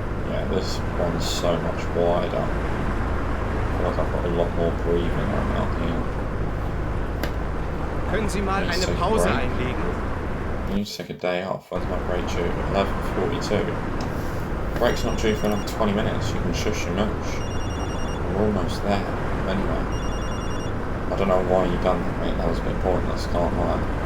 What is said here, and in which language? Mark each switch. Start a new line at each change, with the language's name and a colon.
English: Yeah, this one's so much wider. I feel like I've got a lot more breathing room out here.
German: Können Sie mal eine Pause einlegen?
English: You need to take a day off. Where's my break due? 11:42. Break's not due for another 20 minutes. You can shush your mooch. We're almost there. Anyway. I don't know why you done that, mate. That was a bit pointless. Can't lie.